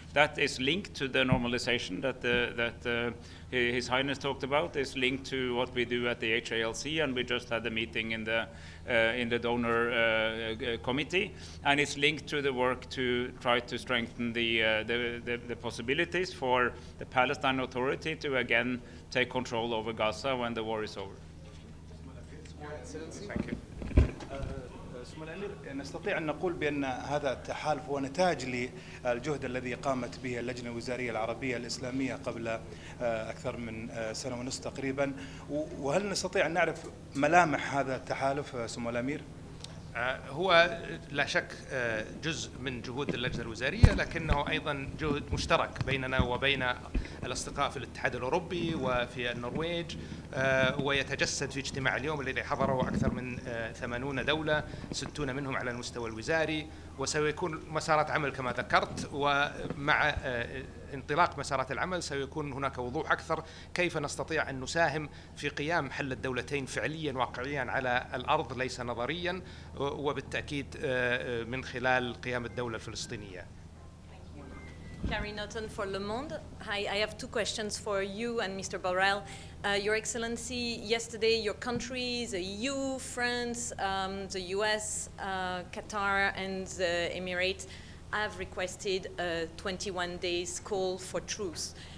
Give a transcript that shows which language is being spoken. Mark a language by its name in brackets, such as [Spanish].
[English] That is linked to the normalization that His Highness talked about, is linked to what we do at the HALC, and we just had a meeting in the donor committee, and it's linked to the work to try to strengthen the possibilities for the Palestine Authority to again take control over Gaza when the war is over. Thank you. [Arabic] سمو الأمير، نستطيع أن نقول بأن هذا التحالف هو نتاج للجهد الذي قامت به اللجنة الوزارية العربية الإسلامية قبل أكثر من سنة ونصف تقريبا، وهل نستطيع أن نعرف ملامح هذا التحالف سمو الأمير؟ هو لا شك جزء من جهود اللجنة الوزارية، لكنه أيضا جهد مشترك بيننا وبين الأصدقاء في الاتحاد الأوروبي وفي النرويج، ويتجسد في اجتماع اليوم الذي حضره أكثر من 80 دولة، 60 منهم على المستوى الوزاري. وسيكون مسارات عمل كما ذكرت، ومع انطلاق مسارات العمل سيكون هناك وضوح أكثر كيف نستطيع أن نساهم في قيام حل الدولتين فعليا واقعيا على الأرض ليس نظريا، وبالتأكيد من خلال قيام الدولة الفلسطينية. [English] Carrie Naughton for Le Monde. Hi, I have two questions for you and Mr. Borrell. Your Excellency, yesterday your countries, the EU, France, the US, Qatar and the Emirates have requested a 21 days call for truce.